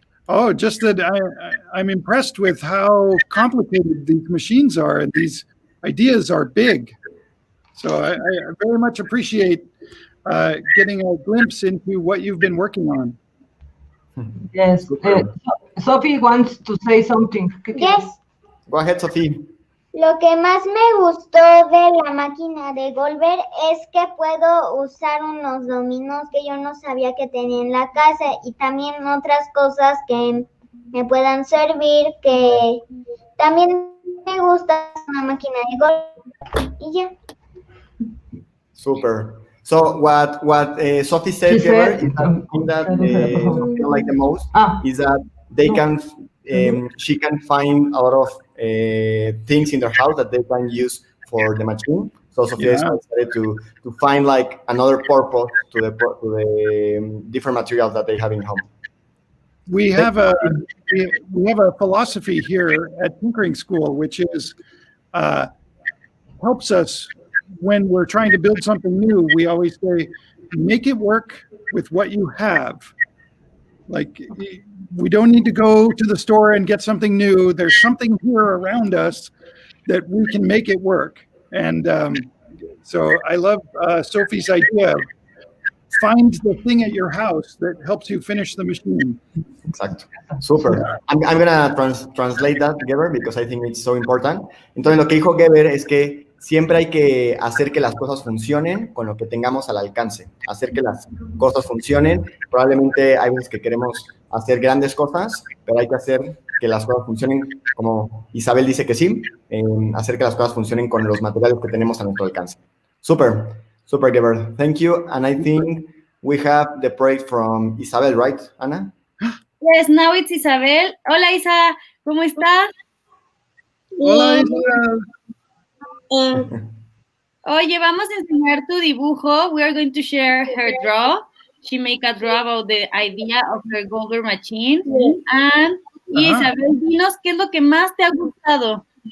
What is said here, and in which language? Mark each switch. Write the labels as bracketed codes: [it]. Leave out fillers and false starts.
[en] Oh, just that I'm impressed with how complicated these machines are, and these ideas are big. So I very much appreciate getting a glimpse into what you've been working on. Yes. Sophie wants to say something. Yes. Go ahead, Sophie. [es] Lo que más me gustó de la máquina de Golver es que puedo usar unos dominos que yo no sabía que tenía en la casa y también otras cosas que me puedan servir, que también me gusta una máquina de Golver y ya. [en] Super. So what Sophie said, Geber, is that thing that Sophie like the most is that they can she can find a lot of things in their house that they can use for the machine. So Sophia is excited to find like another purpose to the different materials that they have in home. We have a philosophy here at Tinkering School, which is helps us when we're trying to build something new. We always say, make it work with what you have. Like, we don't need to go to the store and get something new. There's something here around us that we can make it work. And so I love Sophie's idea of find the thing at your house that helps you finish the machine. [es] Exacto. Super. [en] I'm going to translate that, Geber, because I think it's so important. [es] Entonces, lo que dijo Geber es que siempre hay que hacer que las cosas funcionen con lo que tengamos al alcance. Hacer que las cosas funcionen. Probablemente hay veces que queremos hacer grandes cosas, pero hay que hacer que las cosas funcionen, como Isabel dice que sí, hacer que las cosas funcionen con los materiales que tenemos a nuestro alcance. [en] Super, super, Geber. Thank you. And I think we have the project from Isabel, right, Ana? Yes, now it's Isabel. [es] Hola, Isa. ¿Cómo estás? Hola, Bien. Isabel. Oye, vamos a enseñar tu dibujo. [en] We are going to share her draw. She make a draw about the idea of her Goldberg machine. [es] And Isabel, dinos qué es lo que más te ha gustado.